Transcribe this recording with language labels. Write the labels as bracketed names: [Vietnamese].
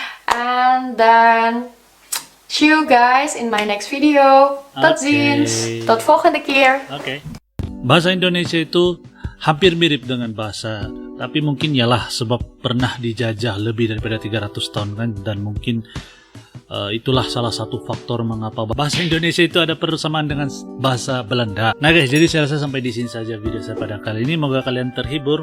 [English] And then see you guys in my next video. [Dutch] Tot ziens, tot volgende keer. [Malay] Bahasa Indonesia itu hampir mirip dengan bahasa, tapi mungkin yalah sebab pernah dijajah lebih daripada 300 tahun kan, dan mungkin itulah salah satu faktor mengapa bahasa Indonesia itu ada persamaan dengan bahasa Belanda. Nah guys, jadi saya rasa sampai di sini saja video saya pada kali ini. Moga kalian terhibur.